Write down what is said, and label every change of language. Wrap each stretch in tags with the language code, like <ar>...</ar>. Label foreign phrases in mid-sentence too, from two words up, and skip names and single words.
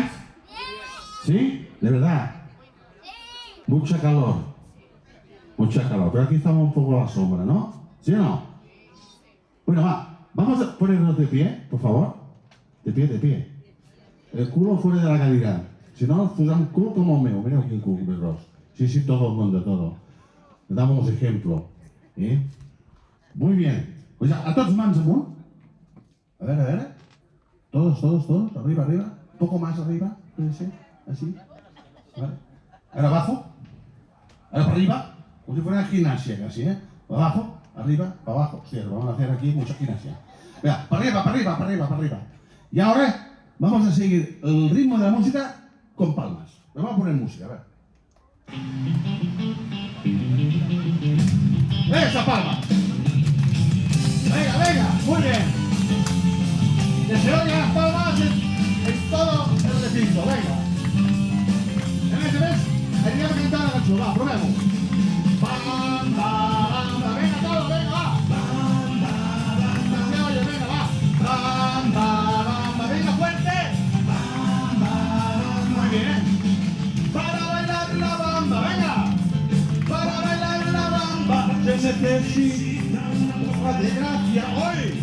<es>¿Sí? ¿De verdad? Mucha calor. Mucha calor. Pero aquí estamos un poco a la sombra, ¿no? ¿Sí o no? Bueno, va. Vamos a ponernos de pie, por favor. De pie, de pie. El culo fuera de la cadira.</es> <ca>Si no, nos posem cul com el meu. Mireu quin cul més gros. Sí, sí,</ca> <es>todo el mundo, todo. Damos ejemplo. Muy bien. Pues a todos</es> <ca>mans amunt.</ca> <es>A ver. Todos. Arriba. Un poco más arriba. Puede ser. Así. Vale. Ahora abajo. Ahora para arriba. Como si fuera gimnasia casi, ¿eh? Para abajo. Arriba. Para abajo. Hostia, lo vamos a hacer aquí mucha gimnasia. Venga, para arriba. Y ahora vamos a seguir el ritmo de la música con palmas. Vamos a poner música, a ver. ¡Esa palma! Venga, muy bien. Que se oigan las palmas en todo el recinto, venga.</es> <ca>En este mes, anirem a cantar la cançó, va, provem-ho.</ca> <es>Bamba, venga todo, venga, va. Bamba, se oye, venga, va. Bamba, venga fuerte. Muy bien. Para bailar la bamba, venga. Para bailar la bamba se necesita una poca de gracia hoy.</es>